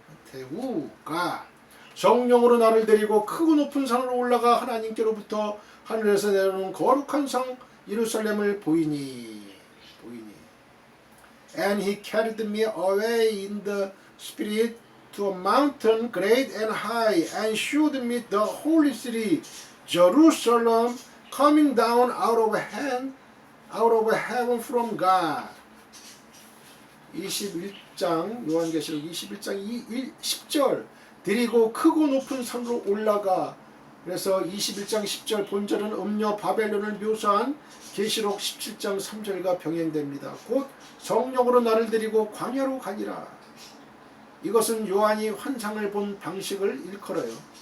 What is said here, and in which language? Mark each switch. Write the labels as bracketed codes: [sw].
[ko] 태우가 성령으로 나를 데리고 크고 높은 산으로 올라가 하나님께로부터 하늘에서 내려오는 거룩한 성 예루살렘을 보이니. [en] And he carried me away in the spirit to a mountain great and high, and showed me the holy city, Jerusalem, coming down out of heaven from God. [ko] 21장 요한계시록 21장 10절 데리고 크고 높은 산으로 올라가. 그래서 21장 10절 본절은 음녀 바벨론을 묘사한 계시록 17장 3절과 병행됩니다. 곧 성령으로 나를 데리고 광야로 가니라. 이것은 요한이 환상을 본 방식을 일컬어요.